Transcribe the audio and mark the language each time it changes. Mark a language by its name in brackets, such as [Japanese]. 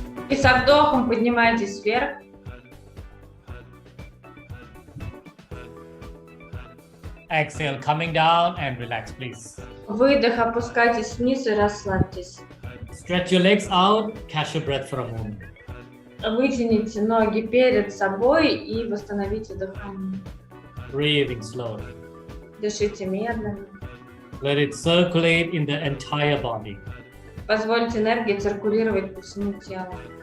[Russian] И со вдохом поднимайтесь вверх. [English] Exhale, coming down and relax, please. [Russian] Выдох, опускайтесь вниз и расслабьтесь. [English] Stretch your legs out, catch your breath for a moment. [Russian] Вытяните ноги перед собой и восстановите дыхание. [English] Breathing slowly. [Russian] Дышите медленно. [English] Let it circulate in the entire body. [Russian] Позвольте энергии циркулировать по всему телу.